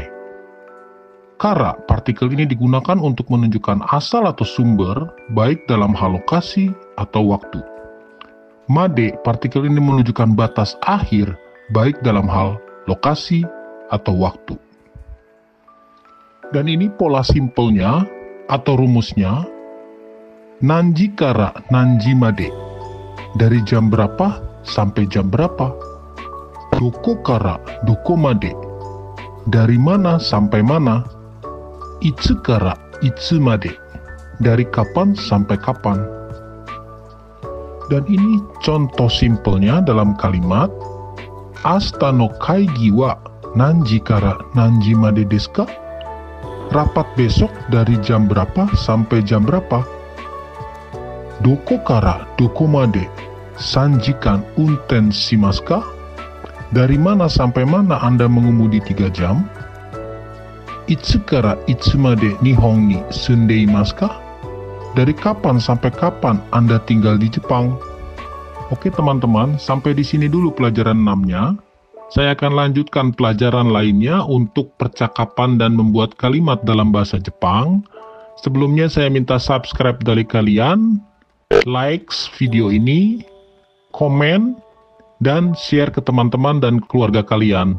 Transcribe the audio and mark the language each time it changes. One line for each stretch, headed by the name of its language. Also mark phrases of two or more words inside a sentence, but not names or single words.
Indonesian: Kara, partikel ini digunakan untuk menunjukkan asal atau sumber, baik dalam hal lokasi atau waktu. Made, partikel ini menunjukkan batas akhir, baik dalam hal lokasi atau waktu. Dan ini pola simpelnya atau rumusnya,
Japanese: 何時から何時まで,
Indonesian: dari jam berapa sampai jam berapa.
Japanese: どこからどこまで,
Indonesian: dari mana sampai mana.
Japanese: いつからいつまで,
Indonesian: dari kapan sampai kapan. Dan ini contoh simpelnya dalam kalimat,
Japanese: 明日の会議は何時から何時までですか?
Indonesian: Rapat besok dari jam berapa sampai jam berapa?
Japanese: どこからどこまで三時間運転しますか?
Indonesian: Dari mana sampai mana Anda mengemudi 3 jam?
Japanese: いつからいつまで日本に住んでいますか?
Indonesian: Dari kapan sampai kapan Anda tinggal di Jepang? Oke teman-teman, sampai di sini dulu pelajaran 6-nya. Saya akan lanjutkan pelajaran lainnya untuk percakapan dan membuat kalimat dalam bahasa Jepang. Sebelumnya saya minta subscribe dari kalian, like video ini, komen, dan share ke teman-teman dan keluarga kalian.